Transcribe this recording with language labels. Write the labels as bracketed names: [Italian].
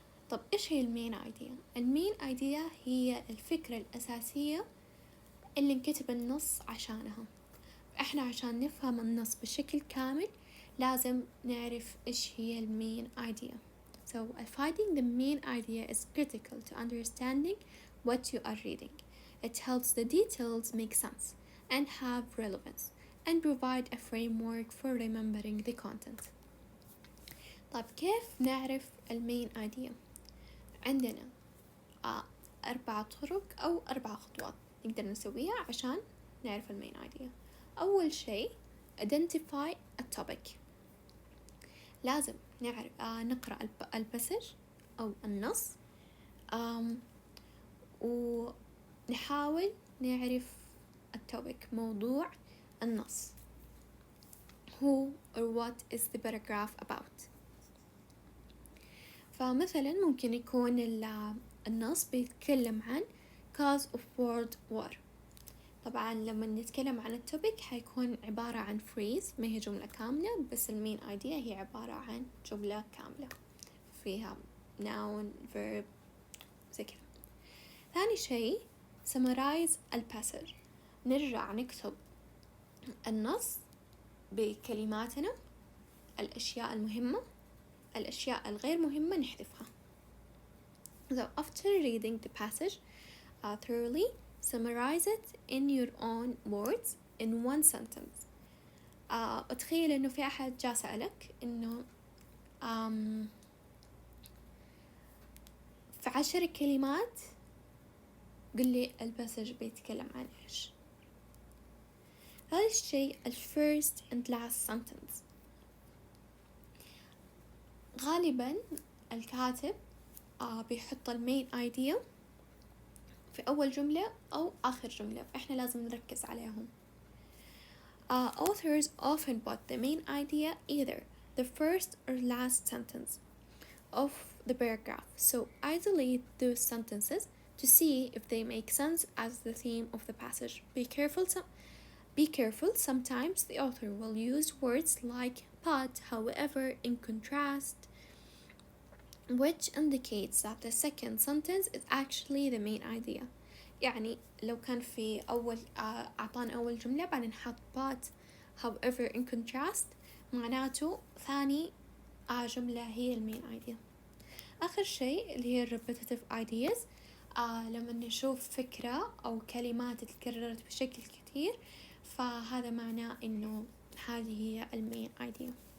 [Arabic] طب إيش هي المين ايديا؟ المين ايديا هي الفكرة الأساسية اللي انكتب النص عشانها. إحنا عشان نفهم النص بشكل كامل لازم نعرف إيش هي المين ايديا. [English] So finding the main idea is critical to understanding what you are reading. It helps the details make sense and have relevance and provide a framework for remembering the content. [Arabic] طيب كيف نعرف المين ايديا؟ عندنا 4 طرق أو 4 خطوات نقدر نسويها عشان نعرف المين ايديا. أول شيء [English] identify a topic. [Arabic] لازم نعرف نقرأ الباسج أو النص، ونحاول نعرف التوبيك موضوع النص. [English] Who or what is the paragraph about. [Arabic] فمثلا ممكن يكون النص بيتكلم عن [English] cause of world war. [Arabic] طبعا لما نتكلم عن التوبيك حيكون عبارة عن phrase، ما هي جملة كاملة، بس المين ايديا هي عبارة عن جملة كاملة فيها noun verb زي كذا. ثاني شيء summarize الباسج. نرجع نكتب النص بكلماتنا، الأشياء المهمة، الأشياء الغير مهمة نحذفها. [English] So after reading the passage thoroughly, summarize it in your own words in one sentence. [Arabic] أتخيل إنه في أحد جا سألك إنه في 10 كلمات قل لي الباسج بيتكلم عن إيش. ثالث شيء [English] first and last sentence. [Arabic] غالبا الكاتب بيحط المين ايديا في أول جملة أو آخر جملة، فإحنا لازم نركز عليهم. [English] Authors often put the main idea either the first or last sentence of the paragraph, so isolate those sentences to see if they make sense as the theme of the passage. Be careful, sometimes the author will use words like but, however, in contrast, which indicates that the second sentence is actually the main idea. [Arabic] يعني لو كان في أول أعطانا أول جملة بعدين نحط [English] but, however, in contrast، [Arabic] معناته ثاني جملة هي المين idea. آخر شيء اللي هي [English] repetitive ideas. [Arabic] لما نشوف فكرة أو كلمات تتكررت بشكل كثير فهذا معناه إنه هذه هي المين idea.